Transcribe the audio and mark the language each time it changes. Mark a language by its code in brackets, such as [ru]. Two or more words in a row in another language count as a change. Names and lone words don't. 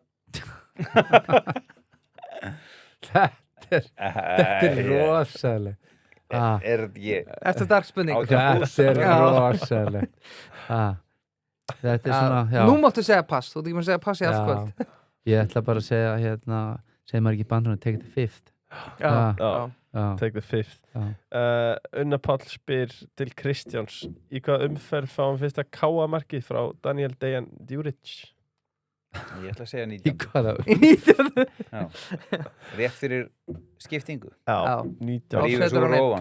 [is] Þetta er rosaleg. Þetta er sterk spurning. Þetta er rosaleg. Þetta er svona, já. Nú máttu segja pass, þú ert ekki maður að segja pass í allt kvöld. Ég ætla bara að segja, segir maður ekki í bandunum, [en] take the fifth. [is] Já. [en] Take the fifth. [is] Unna Páll spyr til Kristjáns í hvað umferð fáum fyrsta K.A.-markið frá Daniel Dejan Djuric? Ég ætla að segja Í 19. hvaða? Já. Rétt fyrir skiptingu. Já, 19. Rífur svo róan.